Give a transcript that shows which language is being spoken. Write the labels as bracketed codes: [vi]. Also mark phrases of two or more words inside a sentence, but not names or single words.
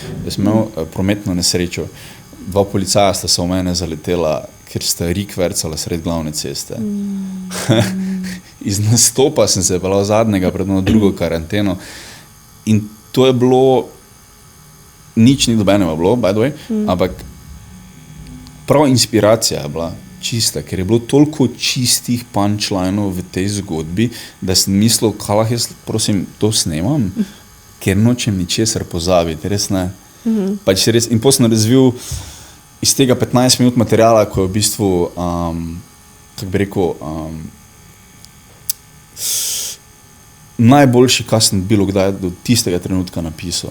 [sl] Jaz sem imel prometno nesrečo. 2 policaja sta se v mene zaletela, ker sta rikvercala sred glavne ceste. Iz nastopa sem se pelal zadnjega pred drugo karanteno in to je bilo, nič ni dobenega bilo, [en] by the way, [sl] ampak prav inspiracija je bila čista, ker je bilo toliko čistih punchlineov v tej zgodbi, da sem mislil, kaj jaz, prosim, to snemam, ker nočem ničesar pozabiti, res ne. Pač res, in potem sem razvil iz tega 15 minut materijala, ko je v bistvu, kako bi rekel, najboljši, kaj sem bilo kdaj do tistega trenutka napisal.